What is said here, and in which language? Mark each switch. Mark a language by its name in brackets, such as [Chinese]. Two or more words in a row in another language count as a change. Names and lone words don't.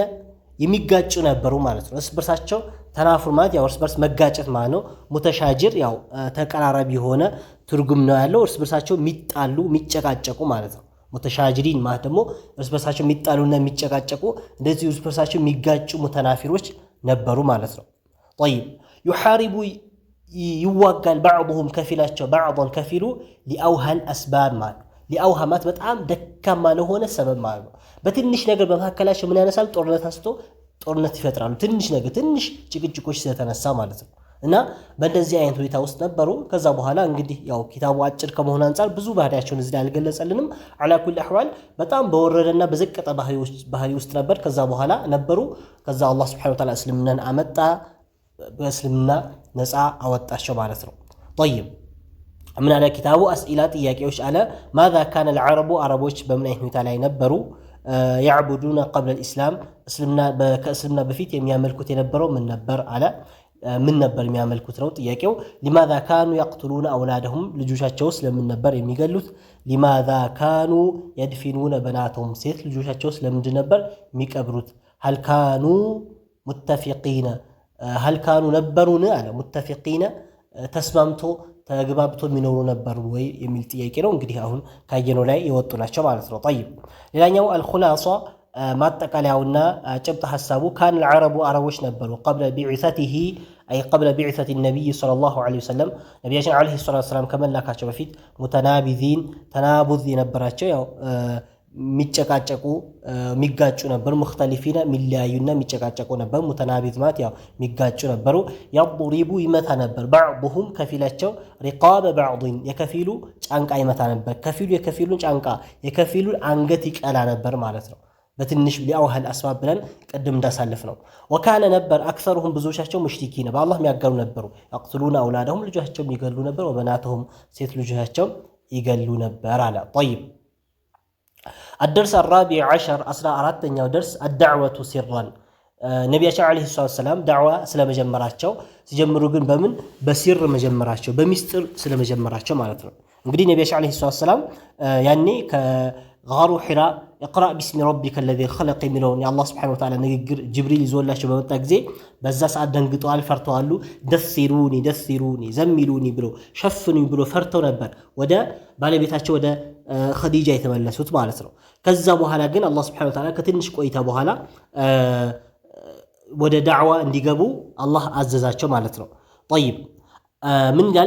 [Amharic] የሚጋጩ ነበሩ ማለት ነው እርስ በርሳቸው ተናፉር ማለት ያው እርስ በርስ መጋጨት ማለት ነው ሙተሻጅር ያው ተቀራራቢ የሆነ ትርጉም ነው ያለው እርስ በርሳቸው የሚጣሉ የሚጨቃጨቁ ማለት ነው ሙተሻጅሪን ማለት ደግሞ እርስ በርሳቸው የሚጣሉና የሚጨቃጨቁ እንደዚህ እርስ በርሳቸው የሚጋጩ ሙተናፊሮች ነበሩ ማለት ነው [Arabic] طيب يحارب [Amharic] ይዋጋል بعضهم ከፊላቸው بعضا ከፊሉ [Arabic] لأوهى الأسباب [Amharic] ማለት ሊአውሃማት በጣም ደካማ ለሆነ ሰበብ ማለት ነው በትንሽ ነገር በመካከላቸው ምን ያነሳል ጦርነት አስቶ ጦርነት ይፈጥራሉ ትንሽ ነገር ትንሽ ጭቅጭቆች ስለተነሳ ማለት ነው እና በእንደዚህ አይነት ሁኔታ ውስጥ ነበሩ ከዛ በኋላ እንግዲህ ያው ኪታቡ አጭር ከመሆኑ አንፃር ብዙ ባህሪያቸውን እዚህ ላይ አልገለጸልንም [Arabic] على كل احوال [Amharic] በጣም በወረደና በዘቀጠ ባህሪ ውስጥ ነበር ከዛ በኋላ ነበሩ ከዛ አላህ [Arabic] سبحانه وتعالى [Amharic] እስልምናን አመጣ በእስልምና ነፃ አወጣቸው ማለት ነው [Arabic] طيب من على كتابه أسئلة [Amharic] ጥያቄዎች አለ [Arabic] ماذا كان العرب [Amharic] عربዎች በምን አይነት ሁኔታ ላይ ነበሩ [Arabic] يعبدون قبل الإسلام [Amharic] እስልምና በፊት የሚያመልኩት የነበረው ምን ነበር አለ ምን ነበር የሚያመልኩት ነው ጥያቄው። [Arabic] لماذا كانوا يقتلون أولادهم [Amharic] ልጆቻቸውስ ለምን ነበር የሚገሉት? [Arabic] لماذا كانوا يدفنون بناتهم [Amharic] ሴት ልጆቻቸውስ ለምንድን ነበር የሚቀብሩት? [Arabic] هل كانوا متفقين [Amharic] ሀልካኑ ነበሩን አለ ሙተፊቂነ ተስማምቶ ተግባብቶ የሚኖሩ ነበሩ ወይ የሚል ጥያቄ ነው። እንግዲህ አሁን ካየነው ላይ የወጡ ናቸው ማለት ነው። ጠይብ ሌላኛው አልኹላሷ ማጠቃለያውና ጭብጥ ሐሳቡ ካን العرب አረቦች ነበሩ [Arabic] قبل بعثته أي قبل بعثة النبي صلى الله عليه وسلم [Amharic] ነቢያችን [Arabic] عليه الصلاة والسلام [Amharic] ከመላካቸው በፊት ሙተናቢዚን ተናቡዝ የነበራቸው ያው ሚጨቃጨቁ ሚጋጩ ነበር። ሙኽተሊፊና ሚለያዩና ሚጨቃጨቁ ነበር። ሙተናቢዝ ማለት ያው ሚጋጩ ነበሩ። ያضሪቡ ይመታ ነበር። بعضهم ከፊላቸው ሪቃበ بعض የከፊሉ ጫንቃ ይመታ ነበር። ከፊሉ የከፊሉን ጫንቃ የከፊሉን አንገት ይቀላ ነበር ማለት ነው። በትንሽ [Arabic] لأوهى الأسباب [Amharic] ብለን ቅድም እንዳሳለፍ ነው። ወካነ ነበር አክሰሩሁም ብዙዎቻቸው ሙሽሪኪን በአላህ የሚያጋሩ ነበሩ። [Arabic] يقتلون اولادهم [Amharic] ልጆቻቸው ይገሉ ነበር። ወበናተሁም ሴት ልጆቻቸው ይገሉ ነበር አለ። [Arabic] طيب الدرس الرابع عشر أربعة درس الدعوة سرا [Amharic] ነቢያችን [Arabic] عليه السلام [Amharic] ዳዕዋ ስለመጀመራቸው ሲጀምሩ ግን በምን በሲር መጀመራቸው በሚስጥር ስለመጀመራቸው ማለት ነው። እንግዲህ ነቢያችን [Arabic] عليه السلام [Amharic] ያኔ ከጋሩ ሒራ [Arabic] اقرأ باسم ربك الذي خلق [Amharic] የሚለውን የአላህ [Arabic] سبحانه وتعالى [Amharic] ንግግር ጅብሪል ይዞላቸው በመጣ ጊዜ በዛ ሰዓት ደንግጠዋል፣ ፈርተዋል። [Arabic] دثروني زملوني [Amharic] ብሎ ሸፍኑኝ ብሎ ፈርተው ነበር ወደ ባለቤታቸው ወደ ኸዲጃ የተመለሱት ማለት ነው። ከዛ በኋላ ግን አላህ [Arabic] سبحانه وتعالى [Amharic] ከትንሽ ቆይታ በኋላ ወደ ዳዕዋ እንዲገቡ አላህ አዘዛቸው ማለት ነው። طيب ምን ይላል?